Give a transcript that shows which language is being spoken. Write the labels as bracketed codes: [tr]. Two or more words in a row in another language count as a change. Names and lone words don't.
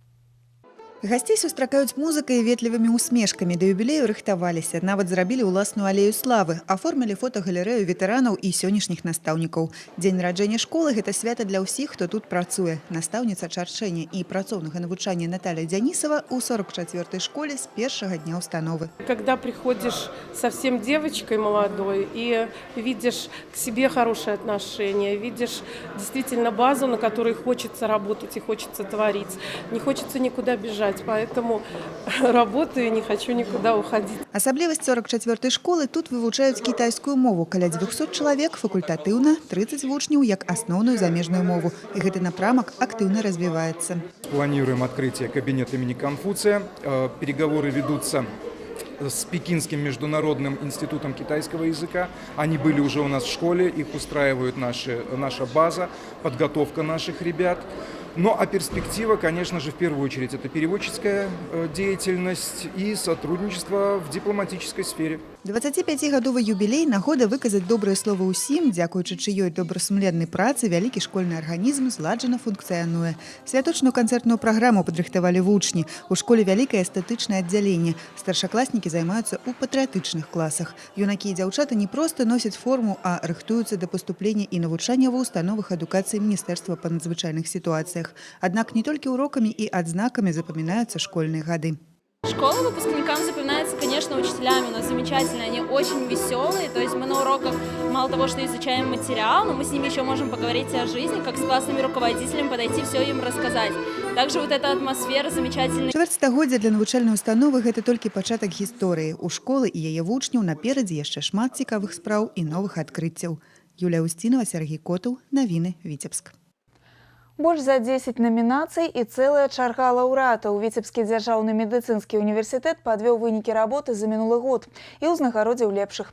[be] Гасцей сустракаюць музыкай і ветлівымі усмешкамі. Да юбілею рыхтаваліся. Нават зрабілі ўласную алею славы. Аформілі фотагалерэю ветэранаў і сённяшніх настаўнікаў. Дзень нараджэння школы – гэта свята для ўсіх, хто тут працуе. Настаўніца чарчэння і працоўнага навучання Наталья Дянисова у 44-й школе [ru] с первого дня [be] установы. [ru] Когда приходишь совсем девочкой молодой и видишь к себе хорошее отношение, видишь действительно базу, на которой хочется работать и хочется творить, не хочется никуда бежать. Поэтому работаю и не хочу никуда уходить. [be] Асаблівасць 44-й школы – тут вывучаюць кітайскую мову. Каля 200 чалавек факультатыўна, 30 вучняў як асноўную замежную мову. І гэты напрамак актыўна развіваецца. [ru] Планируем открытие кабинета имени Конфуция. Переговоры ведутся с Пекинским международным институтом китайского языка. Они были уже у нас в школе, их устраивает наша база, подготовка наших ребят. Ну а перспектива, конечно же, в первую очередь, это переводческая деятельность и сотрудничество в дипломатической сфере. [be] 25-гадовы юбілей – нагода выказаць добрыя словы ўсім, дзякуючы чыёй добрасумленнай працы вялікі школьны арганізм зладжана функцыянуе. Святочную канцэртную праграму падрыхтавалі вучні. У школе вялікае эстэтычнае аддзяленне. Старшакласнікі займаюцца ў патрыятычных класах. Юнакі і дзяўчаты не проста носяць форму, а рыхтуюцца да паступлення і навучання ва ўстановах адукацыі Міністэрства па надзвычайных сітуацыях. Аднак не толькі урокамі і адзнакамі запамінаюцца школьныя гады. [ru] Школа выпускникам запоминается, конечно, учителями. У нас замечательные, они очень веселые. То есть мы на уроках мало того, что изучаем материал, но мы с ними еще можем поговорить о жизни, как с классными руководителями, подойти, все им рассказать. Также вот эта атмосфера замечательная. [be] Чвэрцьстагоддзя для навучальнай установы – гэта толькі пачатак гісторыі. У школы і яе вучняў наперадзе яшчэ шмат цікавых спраў і новых адкрыццяў. Юлія Устінова, Сергій Котаў, Навіны, Віцебск. Больш за 10 номінацый і цэлая чарга лаўрэатаў. Віцебскі дзяржаўны медыцынскі універсітэт падвёў вынікі работы за мінулы год і ўзнагародзіў лепшых.